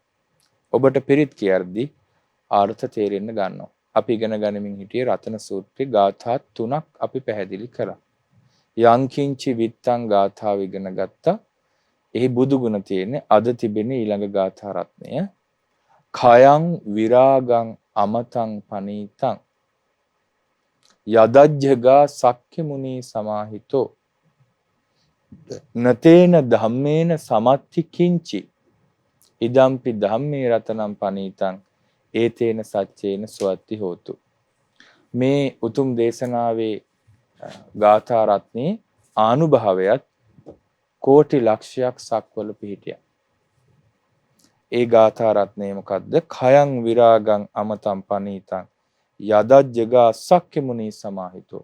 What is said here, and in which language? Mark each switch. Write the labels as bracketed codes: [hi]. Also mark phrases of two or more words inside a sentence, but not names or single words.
[si] ඔබට පිරිත් කියද්දී අර්ථ තේරෙන්න ගන්නවා. අපි ඉගෙන ගනිමින් හිටියේ රතන සූත්‍රයේ ගාථා 3ක් අපි පැහැදිලි කරා. යංකින්චි විත්තං ගාථාව ඉගෙන ගත්තා. එහි බුදු ගුණ තියෙන්නේ අද තිබෙන ඊළඟ ගාථා රත්නය. [pi] khයං විරාගං අමතං පනීතං යදජ්ජගා සක්ඛි මුනි සමාහිතෝ නතේන ධම්මේන සමත්ති කිංචි ඉදම්පි ධම්මේ රතනම් පනීතං ඒතේන සච්චේන සුවත්ති හෝතු. [si] මේ උතුම් දේශනාවේ ගාථා රත්නේ ආනුභාවයත් කෝටි ලක්ෂයක් සක්වල පිහිටියා. ඒ ගාථා රත්නේ මොකද්ද? [pi] khයං විරාගං අමතං පනීතං යදජ්ජගා සක්ඛි මුනි සමාහිතෝ.